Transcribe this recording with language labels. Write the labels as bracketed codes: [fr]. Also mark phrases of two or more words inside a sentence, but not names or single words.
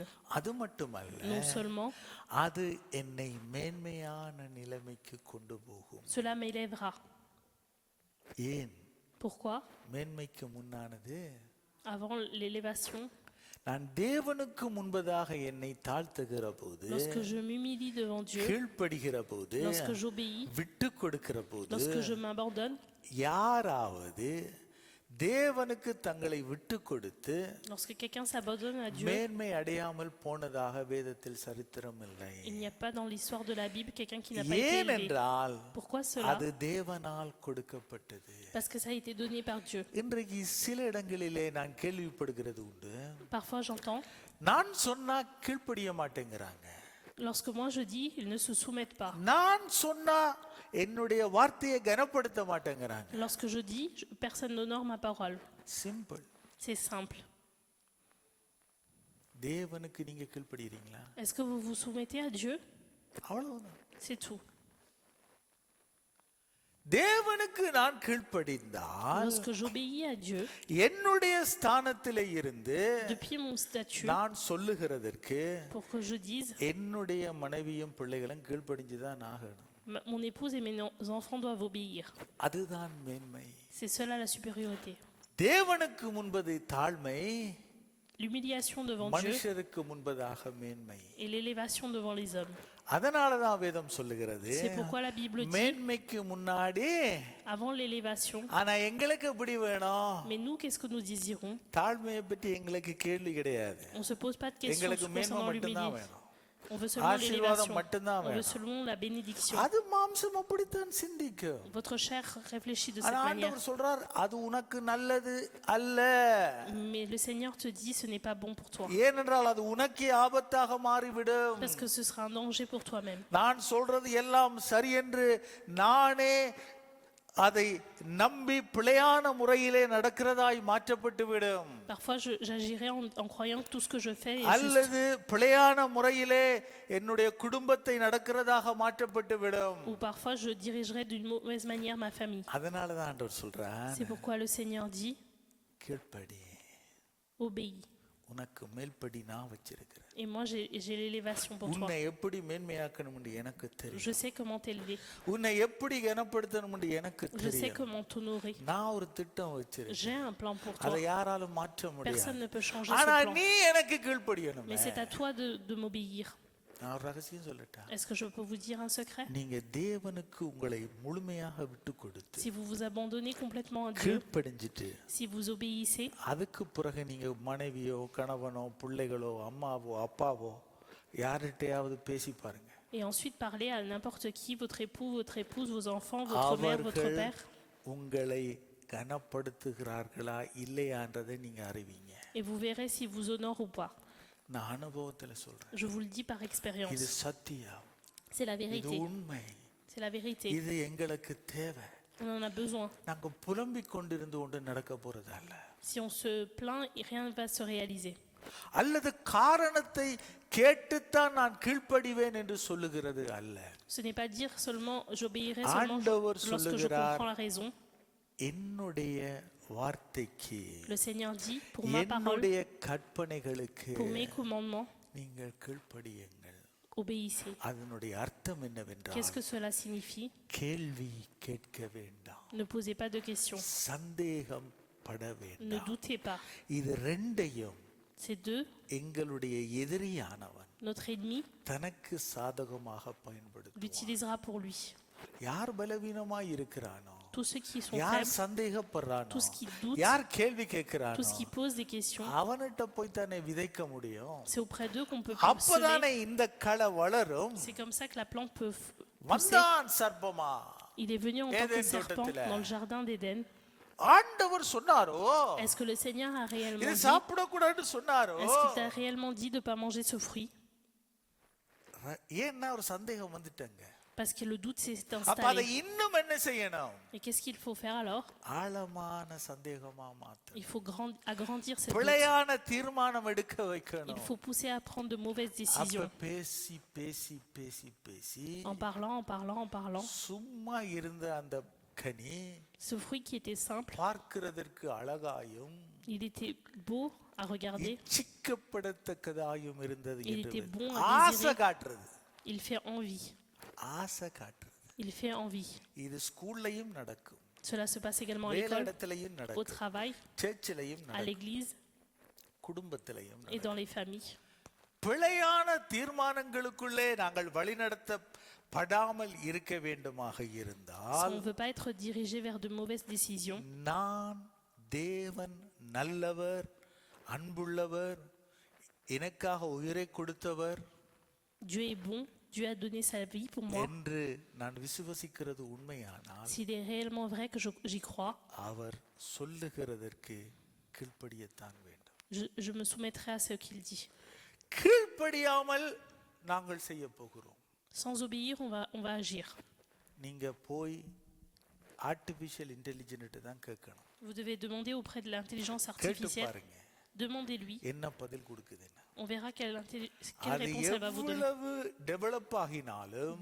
[ta] அது மட்டுமல்ல, [fr] Non seulement, [ta] அது என்னை மேன்மையான நிலைமைக்கு கொண்டு போகும். [fr] cela m'élèvera. [ta] ஏன்? [fr] Pourquoi? [ta] மேன்மைக்கு முன்னானது, [fr] Avant l'élévation, [ta] நான் தேவனுக்கு முன்பதாக என்னை தாழ்த்துகிற போது, [fr] lorsque je m'humilie devant Dieu, [ta] கீழ்ப்படுகிற போது, [fr] lorsque j'obéis, [ta] விட்டு கொடுக்கிற போது, [fr] lorsque je m'abandonne, [ta] யாராவது தேவனுக்கு தங்களை விட்டு கொடுத்து [fr] lorsque quelqu'un s'abandonne à Dieu, [ta] மேன்மை அடையாமல் போனதாக வேதத்தில் சரித்திரம் இல்லை. [fr] il n'y a pas dans l'histoire de la Bible quelqu'un qui n'a pas été élevé. [ta] ஏனென்றால் [fr] Pourquoi cela? [ta] அது தேவனால் கொடுக்கப்பட்டது. [fr] Parce que ça a été donné par Dieu. [ta] இன்றைக்கு சில இடங்களிலே நான் கேள்விப்படுகிறது உண்டு, [fr] Parfois j'entends, [ta] நான் சொன்னா கீழ்ப்படிய மாட்டேங்கிறாங்க. [fr] Lorsque moi je dis, ils ne se soumettent pas. [ta] நான் சொன்னா என்னுடைய வார்த்தையை கனப்படுத்த மாட்டேங்கிறாங்க. [fr] Lorsque je dis, personne n'honore ma parole. [ta] சிம்பிள். [fr] C'est simple. [ta] தேவனுக்கு நீங்க கீழ்ப்படிறீங்களா? [fr] Est-ce que vous vous soumettez à Dieu? [ta] அவ்வளவுதான். [fr] C'est tout. [ta] தேவனுக்கு நான் கீழ்ப்படிந்தால் [fr] Lorsque j'obéis à Dieu, [ta] என்னுடைய ஸ்தானத்திலே இருந்து [fr] depuis mon statut, [ta] நான் சொல்லுகிறதற்கு [fr] pour que je dise, [ta] என்னுடைய மனைவியும் பிள்ளைகளும் கீழ்ப்படிஞ்சுதான் ஆகணும். [fr] mon épouse et mes enfants doivent obéir. [ta] அதுதான் மேன்மை. [fr] C'est cela la supériorité. [ta] தேவனுக்கு முன்பது தாழ்மை, [fr] L'humiliation devant Dieu [ta] மனுஷருக்கு முன்பதாக மேன்மை. [fr] et l'élévation devant les hommes. [ta] அதனாலதான் வேதம் சொல்லுகிறது, [fr] C'est pourquoi la Bible dit, [ta] மேன்மைக்கு முன்னாடி [fr] avant l'élévation, [ta] ஆனா எங்களுக்கு எப்படி வேணும்? [fr] mais nous, qu'est-ce que nous désirons? [ta] தாழ்மையை பற்றி எங்களுக்கு கேள்வி கிடையாது. [fr] On ne se pose pas de questions [ta] எங்களுக்கு மேன்மை [fr] concernant [ta] மட்டும்தான் [fr] l'humilité. [ta] வேணும். [fr] On veut seulement [ta] ஆசீர்வாதம் [fr] l'élévation. [ta] மட்டும்தான் [fr] On veut [ta] வேணும். [fr] seulement la bénédiction. [ta] அது மாம்சம் அப்படித்தான் சிந்திக்கும். [fr] Votre chair réfléchit de [ta] ஆனா [fr] cette manière. [ta] ஆண்டவர் சொல்றார், அது உனக்கு நல்லது அல்ல. [fr] Mais le Seigneur te dit, ce n'est pas bon pour toi. [ta] ஏனென்றால் அது உனக்கே ஆபத்தாக மாறிவிடும். [fr] Parce que ce sera un danger pour toi-même. [ta] நான் சொல்றது எல்லாம் சரி என்று நானே அதை நம்பி பிழையான முறையிலே நடக்கிறதாய் மாற்றப்பட்டு விடும். [fr] Parfois, j'agirai en croyant que tout ce que je fais est juste. [ta] அல்லது பிழையான முறையிலே என்னுடைய குடும்பத்தை நடக்கிறதாக மாற்றப்பட்டு விடும். [fr] Ou parfois, je dirigerai d'une mauvaise manière ma famille. [ta] அதனால தான் ஆண்டவர் சொல்றார், [fr] C'est pourquoi le Seigneur dit, [ta] கீழ்ப்படி, [fr] obéis. [ta] உனக்கு மேல்படி நான் வச்சிருக்கிறேன். [fr] Et moi, j'ai l'élévation pour toi. [ta] உன்னை எப்படி மேன்மையாக்கணும் என்று எனக்கு தெரியும். [fr] Je sais comment t'élever. [ta] உன்னை எப்படி கனப்படுத்தணும் என்று எனக்கு [fr] Je sais [ta] தெரியும். [fr] comment t'honorer. [ta] நான் ஒரு திட்டம் வச்சிருக்கேன். [fr] J'ai un plan pour [ta] அதை [fr] toi. [ta] யாராலும் மாற்ற முடியாது. [fr] Personne ne peut changer [ta] ஆனா [fr] ce plan. [ta] நீ எனக்கு கீழ்ப்படியணும். [fr] Mais c'est à toi de m'obéir. [ta] நான் ஒரு ரகசியம் சொல்லட்டா? [fr] Est-ce que je peux vous dire un secret? [ta] நீங்க தேவனுக்கு உங்களை முழுமையாக விட்டு கொடுத்து [fr] Si vous vous abandonnez complètement à Dieu, [ta] கீழ்ப்படிஞ்சிட்டு [fr] si vous obéissez, [ta] அதுக்கு பிறகு நீங்க மனைவியோ கணவனோ பிள்ளைகளோ அம்மாவோ அப்பாவோ யார்கிட்டயாவது பேசி பாருங்க. [fr] et ensuite parler à n'importe qui, votre époux, votre épouse, vos enfants, votre mère, votre [ta] அவர்கள் [fr] père, [ta] உங்களை கனப்படுத்துகிறார்களா இல்லையான்றதை நீங்க அறிவீங்க. [fr] et vous verrez si vous honore ou pas. [ta] நான் அனுபவத்துல சொல்றேன். [fr] Je vous le dis par [ta] இது [fr] expérience. [ta] சத்தியம். [fr] C'est la [ta] இது [fr] vérité. [ta] உண்மை. [fr] C'est la vérité. [ta] இது எங்களுக்கு தேவை. [fr] On en a besoin. [ta] நாங்க புலம்பிக் கொண்டிருந்து ஒன்று நடக்க போறது அல்ல. [fr] Si on se plaint, rien ne va se réaliser. [ta] அல்லது காரணத்தை கேட்டுத்தான் நான் கீழ்ப்படிவேன் என்று சொல்லுகிறது அல்ல. [fr] Ce n'est pas dire seulement j'obéirai seulement [ta] ஆண்டவர் [fr] lorsque je [ta] சொல்லுகிறார், [fr] comprends la raison. [ta] என்னுடைய வார்த்தைக்கு, [fr] Le Seigneur dit, pour ma parole, [ta] என்னுடைய கற்பனைகளுக்கு [fr] pour mes commandements, [ta] நீங்கள் கீழ்ப்படியுங்கள். [fr] obéissez. [ta] அதனுடைய அர்த்தம் [fr] Qu'est-ce [ta] என்னவென்றால், [fr] que cela signifie? [ta] கேள்வி கேட்க வேண்டாம், [fr] Ne posez pas de questions. [ta] சந்தேகம் பட [fr] Ne [ta] வேண்டாம். [fr] doutez pas. [ta] இது ரெண்டையும் [fr] Ces deux, [ta] எங்களுடைய எதிரியானவன் [fr] notre ennemi [ta] தனக்கு சாதகமாக பயன்படுத்துவான். [fr] l'utilisera pour lui. [ta] யார் பலவீனமாய் இருக்கிறானோ, [fr] Tous ceux qui sont [ta] யார் [fr] faibles, [ta] சந்தேகப்படுறானோ, [fr] tous qui doutent, [ta] யார் கேள்வி [fr] tous [ta] கேட்கிறானோ, [fr] qui posent des questions, [ta] அவன்கிட்ட போய் தானே விதைக்க முடியும். [fr] c'est auprès d'eux qu'on peut semer. [ta] அப்பதானே இந்த களை வளரும். [fr] C'est comme ça que la plante peut pousser. [ta] வந்தான் சர்ப்பமா, [fr] Il est venu en tant que [ta] Éden [fr] serpent [ta] தோட்டத்துல. [fr] dans le jardin d'Éden. [ta] ஆண்டவர் சொன்னாரோ, [fr] Est-ce que le Seigneur a réellement [ta] இது [fr] dit, [ta] சாப்பிடக்கூடாதுன்னு சொன்னாரோ? [fr] est-ce qu'il t'a réellement dit de ne pas manger ce fruit? [ta] ஏன்னா ஒரு சந்தேகம் வந்துட்டங்க. [fr] Parce que le doute s'est [ta] அப்ப அதை [fr] installé. [ta] இன்னும் என்ன செய்யணும்? [fr] Et qu'est-ce qu'il faut faire alors? [ta] ஆழமான சந்தேகமா மாத்த, [fr] Il faut agrandir cette doute. [ta] பிழையான தீர்மானம் எடுக்க [fr] Il [ta] வைக்கணும். [fr] faut pousser à prendre de mauvaises [ta] அப்ப [fr] décisions. [ta] பேசி பேசி பேசி பேசி [fr] En parlant, en parlant, en parlant. [ta] சும்மா இருந்த அந்த கனி [fr] Ce fruit qui était simple, [ta] பார்க்கிறதற்கு அழகாயும் [fr] il était beau à regarder. [ta] இச்சிக்கப்படத்தக்கதாயும் இருந்தது [fr] Il [ta] என்று [fr] était bon à [ta] ஆசை [fr] désirer. [ta] காட்டுறது, [fr] Il fait envie. [ta] ஆசை காட்டுறது. [fr] Il fait envie. [ta] இது ஸ்கூல்லையும் நடக்கும், [fr] Cela se passe également à [ta] வேலை [fr] l'école, [ta] இடத்திலையும் [fr] au [ta] நடக்கும், [fr] travail, [ta] சர்ச்சிலையும் [fr] à [ta] நடக்கும், [fr] l'église [ta] குடும்பத்திலையும் [fr] et [ta] நடக்கும். [fr] dans les familles. [ta] பிழையான தீர்மானங்களுக்குள்ளே நாங்கள் வழிநடத்தப்படாமல் இருக்க வேண்டுமாக [fr] Si [ta] இருந்தால், [fr] on ne veut pas être dirigé vers de mauvaises décisions, [ta] நான் தேவன் நல்லவர், அன்புள்ளவர், எனக்காக உயிரை கொடுத்தவர் [fr] Dieu est bon, Dieu a donné sa vie pour moi. [ta] என்று நான் விசுவசிக்கிறது உண்மையானால், [fr] S'il est réellement vrai que j'y crois, [ta] அவர் சொல்லுகிறதற்கு கீழ்ப்படியத்தான் வேண்டும். [fr] je me soumettrai à ce qu'il dit. [ta] கீழ்ப்படியாமல் நாங்கள் செய்ய போகிறோம். [fr] Sans obéir, on va agir. [ta] நீங்க போய் [en] artificial intelligent [ta] தான் கேட்கணும். [fr] Vous devez demander auprès de l'intelligence [ta] கேட்டு [fr] artificielle. [ta] பாருங்க [fr] Demandez-lui. [ta] என்ன பதில் கொடுக்குதுன்னு. [fr] On verra quelle [ta] அது [fr] réponse elle va vous donner. [ta] எவ்வளவு டெவலப் ஆகினாலும்